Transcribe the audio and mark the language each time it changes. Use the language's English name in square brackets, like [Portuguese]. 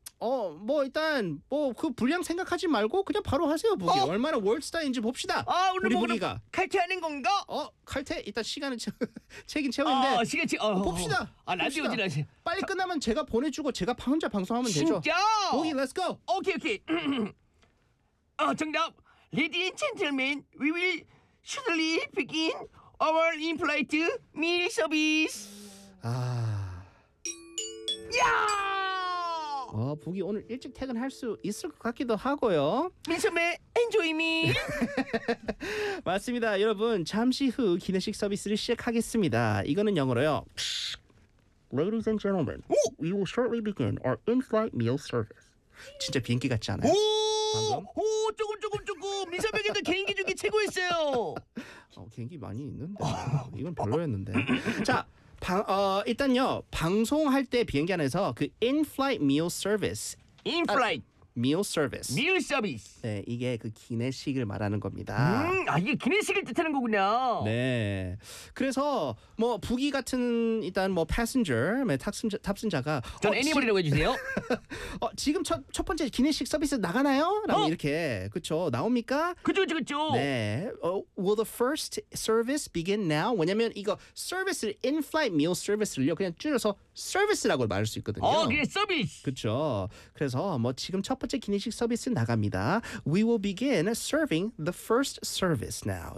[Korean] 뭐 일단 뭐 그 분량 생각하지 말고 그냥 바로 하세요 부기. 얼마나 월드스타인지 봅시다. 아 오늘 우리 부기가 칼퇴하는 건가? 칼퇴? 일단 시간은 책임 채우는데 봅시다. 라디오지 라디오 빨리 끝나면 제가 보내주고 제가 혼자 방송하면 진짜? 되죠. 진짜? 부기 렛츠고. 오케이 정답. [English] Ladies and gentlemen, we will shortly begin our in-flight meal service. [Korean] 아, 야! 부기 오늘 일찍 퇴근할 수 있을 것 같기도 하고요. [English] 민선배, enjoy me. [Korean] 맞습니다, 여러분. 잠시 후 기내식 서비스를 시작하겠습니다. 이거는 영어로요. [English] Ladies and gentlemen, we will shortly begin our in-flight meal service. [Korean] 진짜 비행기 같지 않아요? 조금 민선배에게도 개인기 중에 최고였어요. 개인기 많이 있는데 이건 별로였는데. 자, 일단요 방송할 때 비행기 안에서 그 in-flight meal service, [English] in-flight meal service. [Korean] 네, 이게 그 기내식을 말하는 겁니다. 이게 기내식을 뜻하는 거군요. 네, 그래서 뭐 부기 같은 일단 뭐 passenger, 탑승자가 전 애니멀이라고 해주세요. 지금 첫 번째 기내식 서비스 나가나요? 라고 이렇게 그렇죠 나옵니까? 그죠. [English] 네, will the first service begin now? [Korean] 왜냐면 이거 서비스를 in-flight meal service를요 그냥 줄여서 서비스라고 말할 수 있거든요. 그냥 서비스. 그렇죠. 그래서 뭐 지금 첫 번째 기내식 서비스 나갑니다. [English] We will begin serving the first service now.